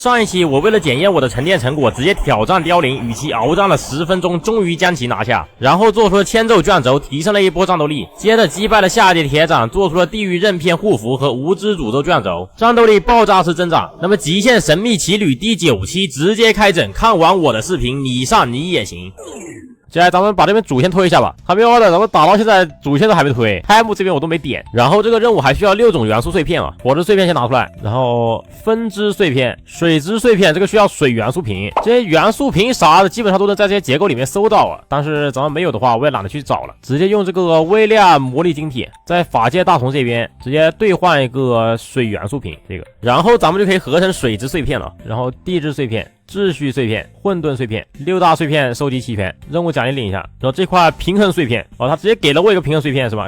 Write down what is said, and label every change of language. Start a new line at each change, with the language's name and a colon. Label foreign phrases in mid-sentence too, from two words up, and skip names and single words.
Chinese: 上一期我為了檢驗我的沉澱成果，直接挑戰凋零，與其鏖戰了10分鐘，終於將其拿下，然後做出了千咒卷軸，提升了一波戰鬥力，接着擊敗了下界鐵掌，做出了地獄刃片護符和無知詛咒卷軸，戰鬥力爆炸式增長。那麼極限神秘奇旅第9期直接開整，看完我的視頻，你上你也行。接下來咱們把這邊主線推一下吧，還沒有的，咱們打到現在主線都還沒推，開幕這邊我都沒點。然後這個任務還需要6種元素碎片啊，火之碎片先拿出来，然後分支碎片、水之碎片，这個需要水元素瓶，這些元素瓶啥的基本上都能在這些結構裡面搜到啊，但是咱們沒有的話我也懶得去找了，直接用這個微量魔力晶體在法界大同這邊直接兌換一個水元素瓶，這個，然後咱們就可以合成水之碎片了，然後地质碎片、秩序碎片、混沌碎片，6大碎片收集齐全，任務奖励領一下。然後這塊平衡碎片，他直接給了我一個平衡碎片是吧？